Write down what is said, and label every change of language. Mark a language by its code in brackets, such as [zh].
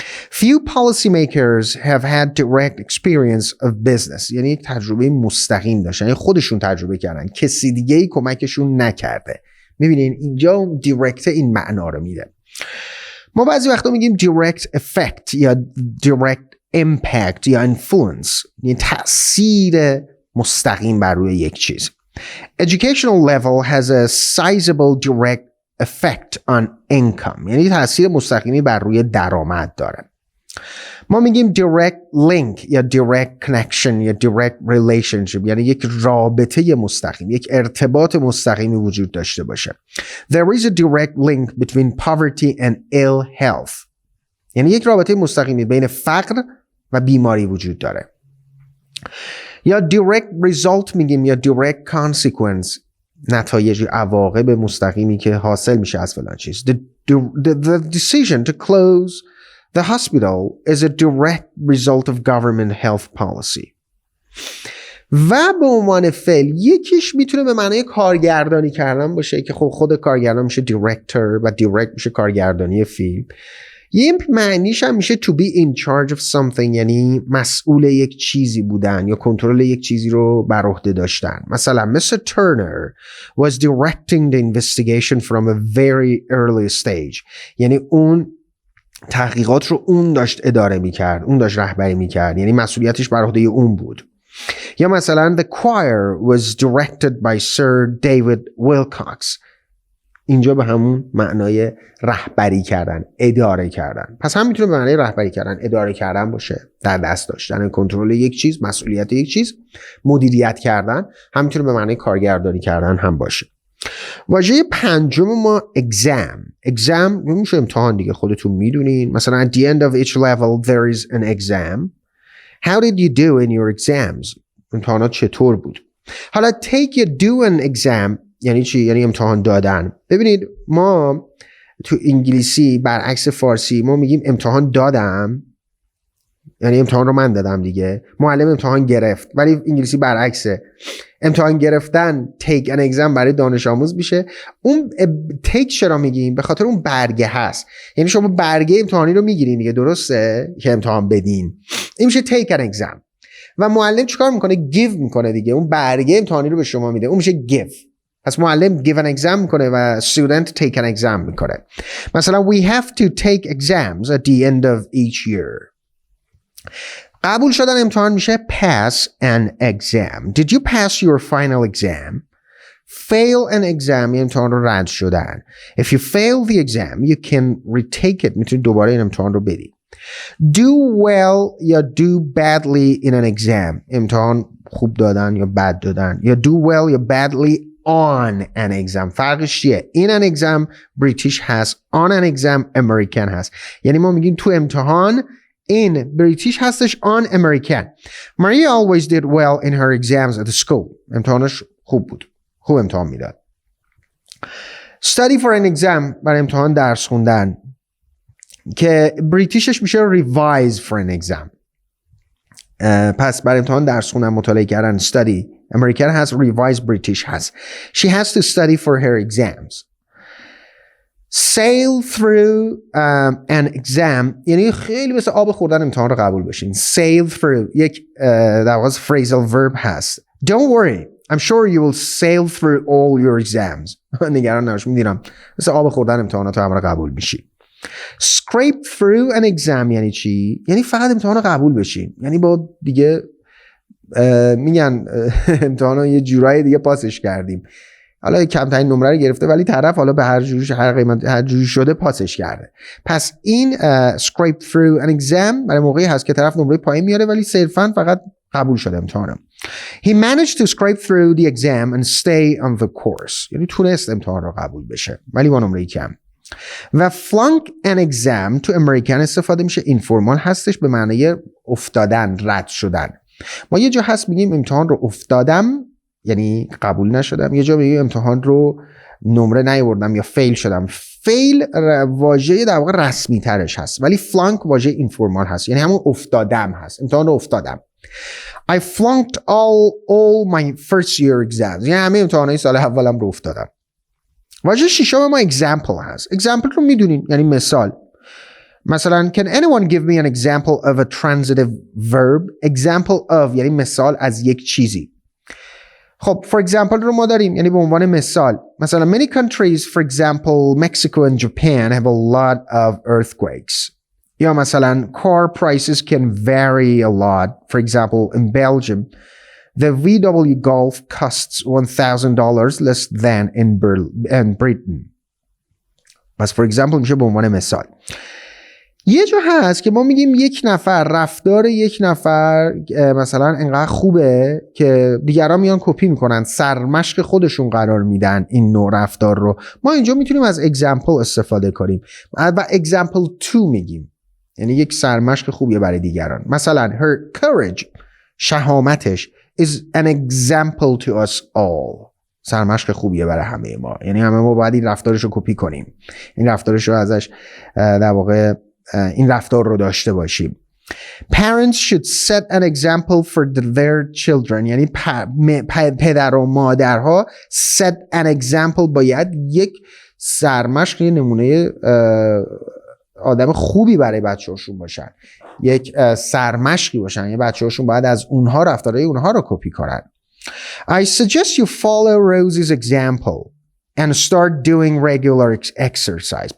[en] Few policymakers have had direct experience of business، [fa] یعنی تجربه مستقیم داشتن، یعنی خودشون تجربه کردن، کسی دیگه‌ای کمکشون نکرده. میبینین اینجا اون direct این معنا رو میده. ما بعضی وقتا میگیم direct effect یا direct impact یا influence، یعنی تأثیر مستقیم بر روی یک چیز. [en] Educational level has a sizable direct effect on income، [fa] یعنی تأثیر مستقیمی بر روی درآمد داره. ما میگیم direct link یا direct connection یا direct relationship، یعنی یک رابطه مستقیم، یک ارتباط مستقیمی وجود داشته باشه. [en] There is a direct link between poverty and ill health، [fa] یعنی یک رابطه مستقیمی بین فقر و بیماری وجود داره. یا direct result میگیم یا direct consequence، نتایج عواقب مستقیمی که حاصل میشه از فلان چیز. [en] The decision to close the hospital is a direct result of government health policy. [fa] و به عنوان فعل یکیش میتونه به معنای کارگردانی کردن باشه که خود کارگردان میشه director و direct میشه کارگردانی فیلم. یه معنیش هم میشه [en] to be in charge of something، [fa] یعنی مسئول یک چیزی بودن یا کنترل یک چیزی رو بر عهده داشتن. مثلا Mr. [en] Turner was directing the investigation from a very early stage، [fa] یعنی اون تحقیقات رو اون داشت اداره میکرد، اون داشت رهبری میکرد، یعنی مسئولیتش بر عهده اون بود. یا مثلا [en] The choir was directed by Sir David Wilcox، [fa] اینجا به همون معنای رهبری کردن، اداره کردن. پس هم میتونه به معنای رهبری کردن، اداره کردن باشه، در دست داشتن کنترل یک چیز، مسئولیت یک چیز، مدیریت کردن. هم میتونه به معنای کارگردانی کردن هم باشه. واژه پنجم ما exam میشه امتحان دیگه، خودتون میدونین. [en] مثلا at the end of each level there is an exam. How did you do in your exams؟ [fa] امتحانات چطور بود؟ [en] حالا take a do an exam [fa] یعنی چی؟ یعنی امتحان دادن. ببینید ما تو انگلیسی برعکس فارسی ما میگیم امتحان دادم، یعنی امتحان رو من دادم دیگه، معلم امتحان گرفت. ولی انگلیسی برعکسه، امتحان گرفتن take an exam برای دانش آموز میشه. اون take چرا میگیم؟ به خاطر اون برگه هست، یعنی شما برگه امتحانی رو میگیرین دیگه، درسته که امتحان بدین، این میشه take an exam. و معلم چیکار میکنه؟ give میکنه دیگه، اون برگه امتحانی رو به شما میده، اون میشه give. پس معلم give an exam میکنه و student take an exam میکنه. [en] مثلا we have to take exams at the end of each year. [fa] قبول شدن امتحان میشه pass an exam. [en] Did you pass your final exam? [fa] Fail an exam، یه امتحان رو رد شدن. [en] If you fail the exam you can retake it، [fa] میتونی دوباره این امتحان رو بدی. Do well یا do badly in an exam، امتحان خوب دادن یا بد دادن. یا do well یا badly on an exam. فرقش چیه؟ in an exam British هست، on an exam American هست. یعنی ما میگیم تو امتحان in British هستش، on American. [en] Maria always did well in her exams at the school. [fa] امتحانش خوب بود، خوب امتحان میداد. Study for an exam برای امتحان درس خوندن که بریتیشش میشه revise for an exam. پس برای امتحان درس خوندن، مطالعه کردن study. [en] American هست، revise British هست. She has to study for her exams. [fa] sail through an exam یعنی خیلی مثل آب خوردن امتحان رو قبول بشین. sail through یک در واقع phrasal verb هست. [en] don't worry I'm sure you will sail through all your exams. [fa] نگران نباش میدونم مثل آب خوردن امتحانات رو همه رو قبول میشی. scrape through an exam یعنی چی؟ یعنی فقط امتحان رو قبول بشین. یعنی با دیگه میگن امتحان رو یه جورایی دیگه پاسش کردیم. حالا کمترین نمره رو گرفته ولی طرف حالا به هر قیمت هر جوری شده پاسش کرده. پس این scrape through an exam برای موقعی هست که طرف نمره پایین میاره ولی صرفاً فقط قبول شده امتحانم. [en] He managed to scrape through the exam and stay on the course. [fa] یعنی تونست امتحان رو قبول بشه ولی با نمره کم. و flunk an exam تو امریکن استفاده میشه. اینفورمال هستش به معنی افتادن، رد شدن. ما یه جا هست میگیم امتحان رو افتادم یعنی قبول نشدم، یه جا میگیم امتحان رو نمره نیاوردم یا فیل شدم. فیل واژه در واقع رسمی ترش هست ولی flunk واژه اینفورمال هست یعنی همون افتادم هست. امتحان رو افتادم. [en] I flunked all my first year exams. [fa] یعنی همه امتحانات سال اولم رو افتادم. واژه ششم ما example هست. example رو میدونین یعنی مثال. [en] مثلا can anyone give me an example of a transitive verb? [fa] example of یعنی مثال از یک چیزی. خب for example رو ما داریم یعنی به عنوان مثال. [en] مثلا many countries for example Mexico and Japan have a lot of earthquakes. یا مثلا car prices can vary a lot. For example in Belgium the VW Golf costs $1,000 less than in Britain. [fa] پس for example میشه به عنوان مثال. یه جا هست که ما میگیم یک نفر رفتار یک نفر مثلا انقدر خوبه که دیگران میان کپی میکنن، سرمشق خودشون قرار میدن این نوع رفتار رو. ما اینجا میتونیم از example استفاده کنیم و example 2 میگیم یعنی یک سرمشق خوبیه برای دیگران. [en] مثلا her courage شهامتش is an example to us all. [fa] سرمشق خوبیه برای همه ما یعنی همه ما باید این رفتارش رو کپی کنیم، این رفتارش رو ازش در واقع این رفتار رو داشته باشیم. [en] Parents should set an example for their children [fa] یعنی پدر و مادرها set an example باید یک سرمشق یه نمونه آدم خوبی برای بچه‌هاشون باشن، یک سرمشقی باشن، یه بچه‌هاشون باید از اونها رفتارهای اونها رو کپی کنن. [en] I suggest you follow Rosie's example and start doing regular exercise.